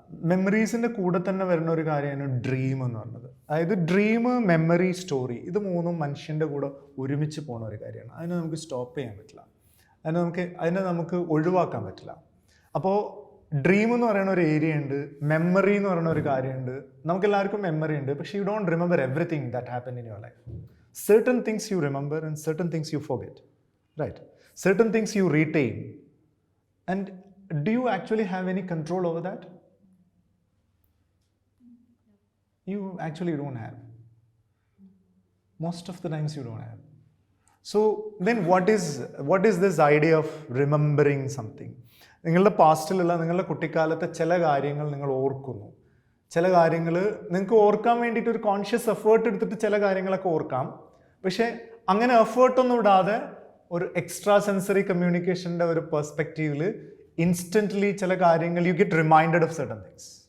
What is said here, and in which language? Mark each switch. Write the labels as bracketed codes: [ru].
[ml] മെമ്മറീസിൻ്റെ കൂടെ തന്നെ വരുന്ന ഒരു കാര്യമാണ് ഡ്രീം എന്ന് പറയുന്നത്. അതായത് ഡ്രീം, മെമ്മറി, സ്റ്റോറി, ഇത് മൂന്നും മനുഷ്യൻ്റെ കൂടെ ഒരുമിച്ച് പോകുന്ന ഒരു കാര്യമാണ്. അതിനെ നമുക്ക് സ്റ്റോപ്പ് ചെയ്യാൻ പറ്റില്ല, അതിനെ നമുക്ക് ഒഴിവാക്കാൻ പറ്റില്ല. അപ്പോൾ ഡ്രീം എന്ന് പറയുന്ന ഒരു ഏരിയ ഉണ്ട്, മെമ്മറി എന്ന് പറയുന്ന ഒരു കാര്യമുണ്ട്. നമുക്കെല്ലാവർക്കും മെമ്മറി ഉണ്ട്, പക്ഷേ [en] You don't remember everything that happen in your life. Certain things you remember and certain things you forget, right? Certain things you retain. And do you actually have any control over that? You actually don't have. Most of the times you don't have. So then what is this idea of remembering something? [ml] നിങ്ങളുടെ പാസ്റ്റിലുള്ള, നിങ്ങളുടെ കുട്ടിക്കാലത്തെ ചില കാര്യങ്ങൾ നിങ്ങൾ ഓർക്കുന്നു. ചില കാര്യങ്ങൾ നിങ്ങൾക്ക് ഓർക്കാൻ വേണ്ടിയിട്ട് ഒരു കോൺഷ്യസ് എഫേർട്ട് എടുത്തിട്ട് ചില കാര്യങ്ങളൊക്കെ ഓർക്കാം. പക്ഷേ അങ്ങനെ എഫേർട്ടൊന്നും ഇടാതെ ഒരു എക്സ്ട്രാ സെൻസറി കമ്മ്യൂണിക്കേഷൻ്റെ ഒരു പെർസ്പെക്റ്റീവിൽ ഇൻസ്റ്റൻ്റ്ലി ചില കാര്യങ്ങൾ [en] You get reminded of certain things.